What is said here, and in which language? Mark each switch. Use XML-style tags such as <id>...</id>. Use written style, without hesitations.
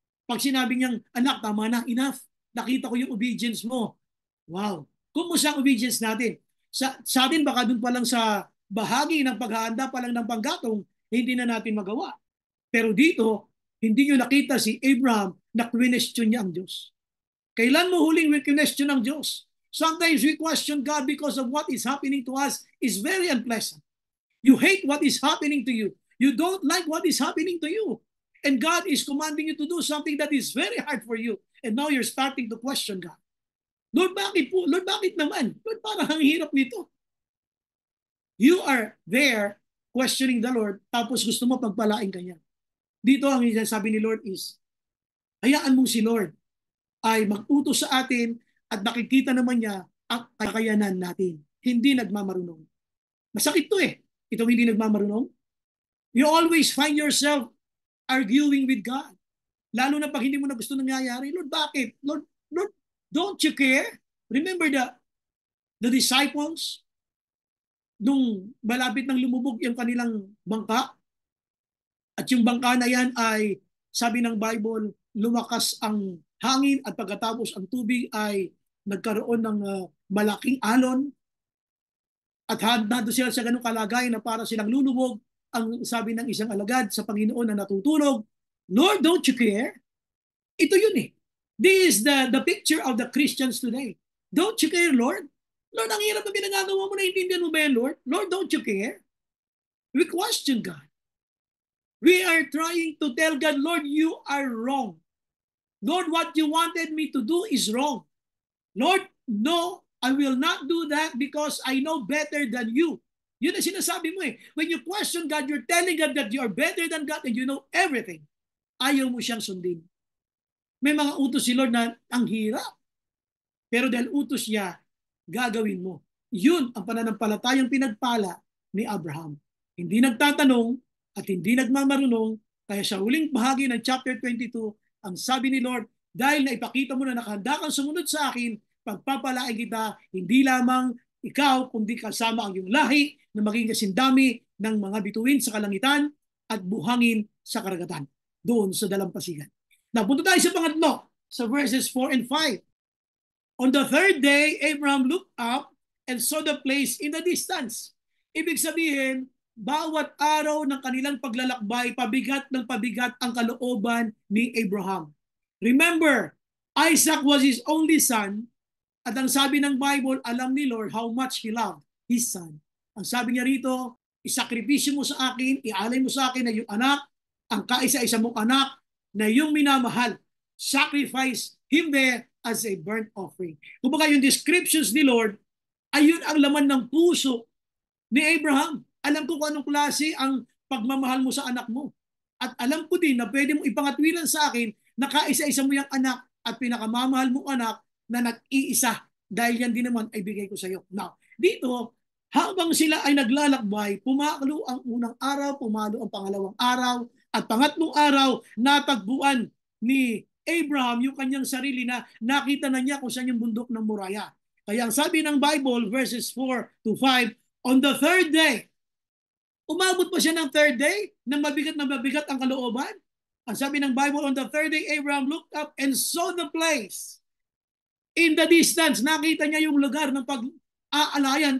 <tl>Pag sinabi niyang, anak, tama na, enough. Nakita ko yung obedience mo. Wow. Kumusta ang obedience natin? Sa atin, baka dun pa lang sa bahagi ng paghahanda pa lang ng panggatong, hindi na natin magawa. Pero dito, hindi nyo nakita si Abraham na question niya ang Diyos. Kailan mo huling question ang Diyos?</tl> <en>Sometimes we question God because of what is happening to us is very unpleasant. You hate what is happening to you. You don't like what is happening to you. And God is commanding you to do something that is very hard for you. And now you're starting to question God.</en> <tl>Lord, bakit po? Lord, bakit naman? Lord, parang ang hirap nito.</tl> <en>You are there questioning the Lord,</en> <tl>tapos gusto mo pagpalain kanya. Dito ang sabi ni Lord is, hayaan mo si Lord ay mag-utos sa atin at nakikita naman niya ang kakayanan natin. Hindi nagmamarunong. Masakit to eh. Itong hindi nagmamarunong.</tl> <en>You always find yourself arguing with God.</en> <tl>Lalo na pag hindi mo na gusto nangyayari. Lord, bakit? Lord,</tl> <en>don't you care? Remember the disciples</en> <tl>nung malapit nang lumubog yung kanilang bangka? At yung bangka na yan ay, sabi ng Bible, lumakas ang hangin at pagkatapos ang tubig ay nagkaroon ng malaking alon. At nado sila sa ganung kalagayan na para silang lulubog. Ang sabi ng isang alagad sa Panginoon na natutulog,</tl> <en>Lord, don't you care?</en> <tl>Ito yun eh.</tl> <en>This is the picture of the Christians today. Don't you care, Lord?</en> <tl>Lord, ang hirap na pinagagawa mo, naiintindihan mo ba yan, Lord?</tl> <en>Lord, don't you care? We question God. We are trying to tell God, Lord, you are wrong. Lord, what you wanted me to do is wrong. Lord, no, I will not do that because I know better than you.</en> <tl>Yun ang sinasabi mo eh.</tl> <en>When you question God, you're telling God that you are better than God and you know everything.</en> <tl>Ayaw mo siyang sundin. May mga utos si Lord na ang hirap. Pero dahil utos niya, gagawin mo. Yun ang pananampalatayang pinagpala ni Abraham. Hindi nagtatanong at hindi nagmamarunong, kaya sa huling bahagi ng chapter 22, ang sabi ni Lord, dahil naipakita mo na nakahanda kang sumunod sa akin, pagpapalain kita, hindi lamang ikaw, kundi kasama ang iyong lahi na maging kasindami ng mga bituin sa kalangitan at buhangin sa karagatan, doon sa dalampasigan. Napunta tayo sa pangatlo, sa verses 4 and 5.</tl> <en>On the third day, Abraham looked up and saw the place in the distance.</en> <tl>Ibig sabihin, bawat araw ng kanilang paglalakbay, pabigat ng pabigat ang kalooban ni Abraham.</tl> <en>Remember, Isaac was his only son,</en> <tl>at ang sabi ng Bible, alam ni Lord</tl> <en>how much he loved his son.</en> <tl>Ang sabi niya rito, isakripisyo mo sa akin, ialay mo sa akin na yung anak, ang kaisa-isa mong anak na yung minamahal.</tl> <en>Sacrifice him there as a burnt offering.</en> <tl>Kumbaga yung descriptions ni Lord, ayun ang laman ng puso ni Abraham. Alam ko kung anong klase ang pagmamahal mo sa anak mo. At alam ko din na pwede mong ipangatwiran sa akin na kaisa-isa mo yung anak at pinakamamahal mong anak na nag-iisa dahil yan din naman ay bigay ko sa iyo. Now, dito, habang sila ay naglalakbay, pumalo ang unang araw, pumalo ang pangalawang araw, at pangatlong araw, natagpuan ni Abraham yung kanyang sarili na nakita na niya kung saan yung bundok ng Moriah. Kaya ang sabi ng Bible, verses 4 to 5,</tl> <en>on the third day,</en> <tl>umabot pa siya ng third day, na mabigat ang kalooban. Ang sabi ng Bible,</tl> <en>on the third day, Abraham looked up and saw the place. In the distance,</en> <tl>nakita niya yung lugar ng pag-aalayan.</tl>